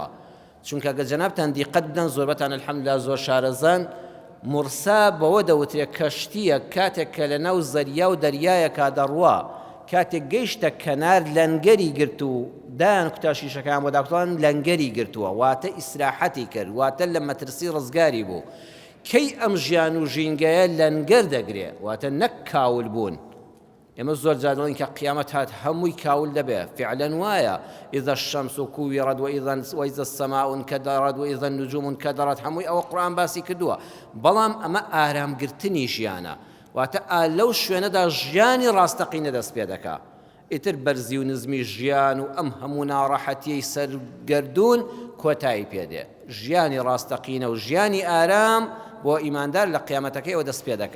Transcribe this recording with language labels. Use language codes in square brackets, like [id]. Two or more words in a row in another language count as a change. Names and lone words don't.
[ckb] چونکە گە جەنابتان دیقەت بدەن، زۆربەتان الحەمدوللا زۆر شارەزان، مرسا بەوە دەوترێ کەشتیە کاتێک کە لە ناو زەریا و دەریایەکا دەڕوا، کاتێک گەیشتە کەنار لەنگەری گرت و دایان کوتا شیشەکان بۆ داکتوان لەنگەری گرتووە، واتە ئیسراحەتی کرد، واتە لە مەترسی ڕزگاری بوو. کەی ئەم ژیان و ژینگەیە لەنگەر دەگرێ، واتە نەک کاول بوون. ئێمە زۆر جار دەڵێن کە قیامەت هات هەمووی کاول دەبێ، فعلەن وایە. [ar] إذا الشمس كورت وإذا السماء انكدرت وإذا النجوم انكدرت، [ckb] هەمووی ئەوە قورئان باسی کردووە. بەڵام ئەمە ئارامگرتنی ژیانە، واتە لەو شوێنەدا ژیانی ڕاستەقینە دەست پێ دەکا. ئیتر بەرزی و نزمی ژیان و ئەم هەموو ناڕەحەتیەی سەرگەردوون کۆتایی پێدێ. ژیانی ڕاستەقینە و ژیانی ئارام بۆ ئیماندار لە قیامەتەکەیەوە دەست پێ دەکا.